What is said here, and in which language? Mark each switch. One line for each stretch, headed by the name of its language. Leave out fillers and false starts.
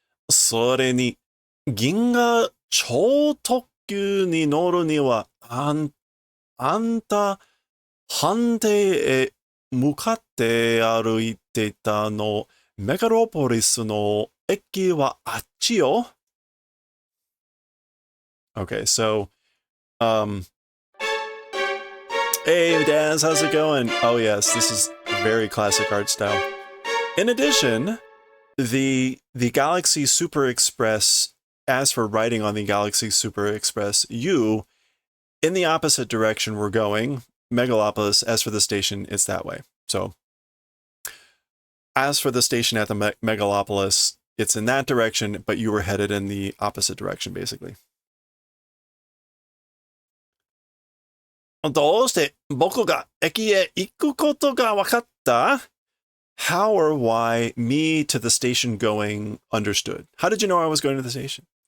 Japanese: それに、銀河超特急に乗るには、あんた、判定へ向かって歩いていたの、メガロポリスの駅はあっちよ.
English: Okay, so, hey, Daz, how's it going? Oh, yes, this is very classic art style. In addition, the Galaxy Super Express, as for riding on the Galaxy Super Express, in the opposite direction we're going, Megalopolis, as for the station, it's that way. So, as for the station at the Megalopolis, it's in that direction, but you were headed in the opposite direction, basically.
Japanese: どうして僕が駅へ行くことが分かった?
English: How or why me to the station going understood? How did you know I was going to the station?